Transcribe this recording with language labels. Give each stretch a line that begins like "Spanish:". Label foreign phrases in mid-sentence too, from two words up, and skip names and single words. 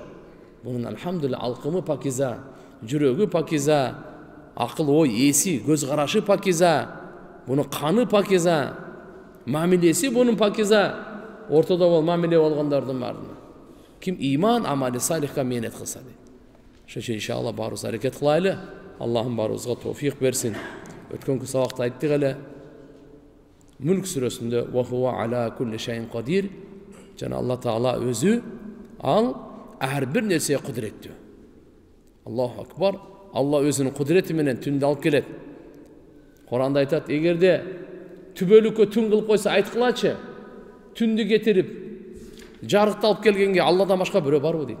Kyrgyz: Бунун алхамдулилла алкымы пакиза, жүрөгү пакиза, акыл ой эси, көз карашы пакиза, бунун каны пакиза, мамилеси бунун пакиза, ортодо бол мамиле болгондордун баарына. Ким иман амали салихка мээнет кылса дейт. Ошон үчүн иншалла баарыбыз аракет кылайлы. Аллахым баарыбызга товфик берсин. Өткөнкү сабакта айттык эле. Мүлк сүрөсүндө
Arabic: وهو على كل شيء قدير.
Kyrgyz: Жана Алла Таала өзү ал ар бир нерсеге кудуреттүү.
Arabic: الله أكبر.
Kyrgyz: Алла өзүнүн кудурети менен түндү алып келет. Куранда айтат, эгерде түбөлүккө түн кылып койсо айткылачы. Түндү кетирип жарыкты алып келгенге Алладан башка бирөө барбы дейт.